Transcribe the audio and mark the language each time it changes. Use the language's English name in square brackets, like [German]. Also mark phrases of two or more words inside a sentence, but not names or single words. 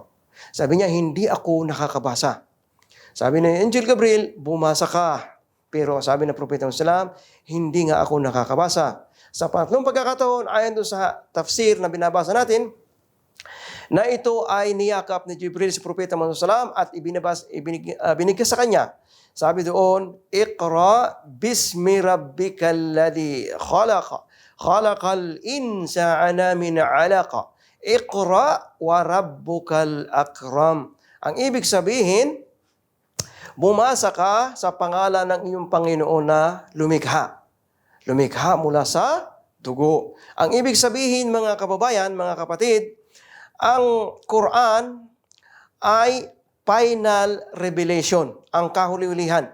[Filipino] Sabi niya, hindi ako nakakabasa. Sabi ni Angel Gabriel, bumasa ka. Pero sabi ng Propeta Muhammad SAW, hindi nga ako nakakabasa. Sa pangatlong pagkakataon, ayon doon sa tafsir na binabasa natin, na ito ay niyakap ni Jibril si Propeta Muhammad SAW at binigay sa kanya. Sabi doon, [Arabic] اقرأ باسم ربك الذي خلق. خلق الإنسان من علق. اقرأ وربك الأكرم. [Filipino] Ang ibig sabihin, bumasa ka sa pangalan ng iyong Panginoon na lumikha. Lumikha mula sa dugo. Ang ibig sabihin, mga kababayan, mga kapatid, ang Quran ay [English] final revelation, [Filipino] ang kahuli-hulihan.